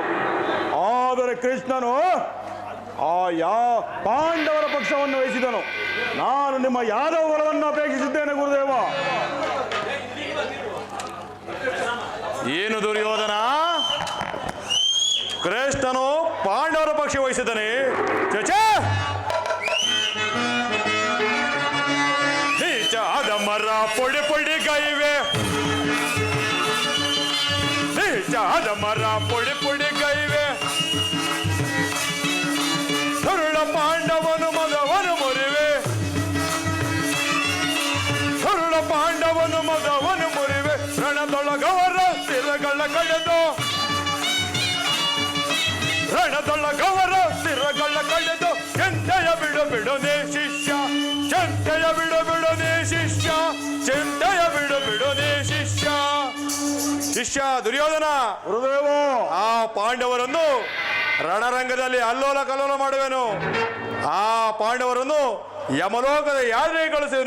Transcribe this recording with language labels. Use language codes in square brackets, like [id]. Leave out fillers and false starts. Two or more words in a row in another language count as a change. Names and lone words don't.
[kn] ಆದರೆ ಕೃಷ್ಣನು ಪಾಂಡವರ ಪಕ್ಷವನ್ನು ವಹಿಸಿದನು. ನಾನು ನಿಮ್ಮ ಯಾದವ ಬಲವನ್ನು ಅಪೇಕ್ಷಿಸಿದ್ದೇನೆ ಗುರುದೇವ. ಏನು ದುರ್ಯೋಧನ, ಕೃಷ್ಣನು ಪಾಂಡವರ ಪಕ್ಷ ವಹಿಸಿದನೆ? ನೀಚಾದ ಮರ ಪೊಡಿ ಪೊಡಿ ಗೈವೆ, ನೀಚಾದ ಮರ ಪೊಡಿ ಪೊಡಿ ಗೈವೆ, ಕರುಳ ಪಾಂಡವನು ಮಗವನು ಮುರಿವೆ, ಕರುಳ ಪಾಂಡವನು ಮಗವನು ಮುರಿವೆ, ರಣದೊಳಗವರ ಸ್ಥಿರಗಳ ಕಳೆದು, ರಣದೊಳಗವರ ಸ್ಥಿರಗಳ ಕಳೆದು, ಚಿಂತೆಯ ಬಿಡು ಬಿಡುನೆ ಶಿಷ್ಯ, ಚಿಂತೆಯ ಬಿಡು ಬಿಡುನೆ ಶಿಷ್ಯ, ಚಿಂತೆಯ ಬಿಡು ಬಿಡುನೆ ಶಿಷ್ಯ. ಶಿಷ್ಯ ದುರ್ಯೋಧನ, ಗುರುದೇವ, ಆ ಪಾಂಡವರನ್ನು ರಣರಂಗದಲ್ಲಿ ಅಲ್ಲೋಲ ಕಲ್ಲೋಲ ಮಾಡುವೆನು. ಆ ಪಾಂಡವರನ್ನು ಯಮಲೋಕದ ಯಾತ್ರೆಗೆ ಕಳಿಸುವೆನು.